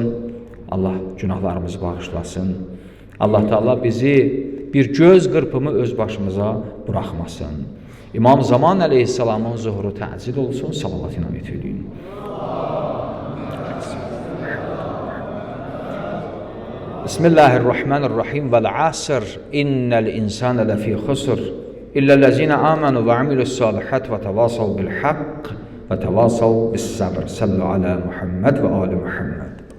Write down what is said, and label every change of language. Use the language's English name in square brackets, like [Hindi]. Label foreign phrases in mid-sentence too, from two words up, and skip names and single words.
[Azerbaijani] Allah günahlarımızı bağışlasın. Allah Teala bizi bir göz qırpımı öz başımıza buraxmasın. İmam Zaman əleyhissalamın zuhuru təcil olsun. Salavat inayət edin. [Arabic] بسم الله الرحمن الرحيم. والعصر. إن الإنسان لفي خسر. إلا الذين آمنوا وعملوا الصالحات وتواصوا بالحق وتواصوا بالصبر. صلوا على محمد وآل محمد.